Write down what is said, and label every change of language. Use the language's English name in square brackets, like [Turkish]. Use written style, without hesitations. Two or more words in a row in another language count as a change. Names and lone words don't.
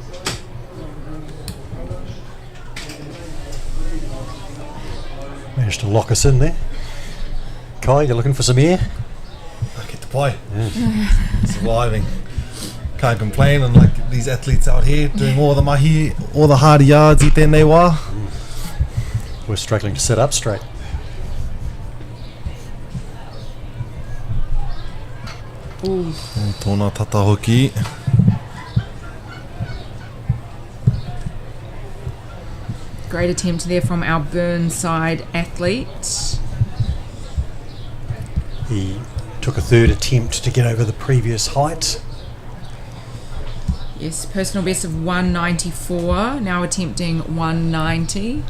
[English] Managed to lock us in there. Kai, you looking for some air? I get to play. Yeah. Surviving. Can't complain, and like these athletes out here doing all the mahi, all the hard yards, [Māori] I tēnei wā. [English] We're struggling to sit up straight. Ooh. [Māori] Tōna tata hoki. [English] Great attempt there from our Burnside athlete. He took a third attempt to get over the previous height. Yes, personal best of 194, now attempting 190.